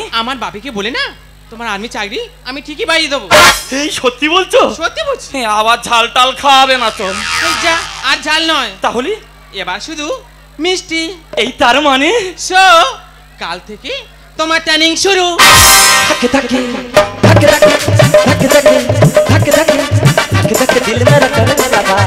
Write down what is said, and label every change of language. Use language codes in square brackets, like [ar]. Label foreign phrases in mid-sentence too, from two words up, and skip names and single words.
[bn] আমার বাপিকে বলে না তোমার আর্মি চাকরি আমি ঠিকই পাইয়ে দেবো। এই সত্যি বলছো? সত্যি বলছি। আবার ঝাল টাল খাওয়াবে না তো? এই যা, আর ঝাল নয়, তাহলে এবার শুধু মিষ্টি। এই তার মানে সো কাল থেকে তোমার ট্রেনিং শুরু। [hi] धक धक धक धक धक धक धक धक धक धक दिल मेरा कर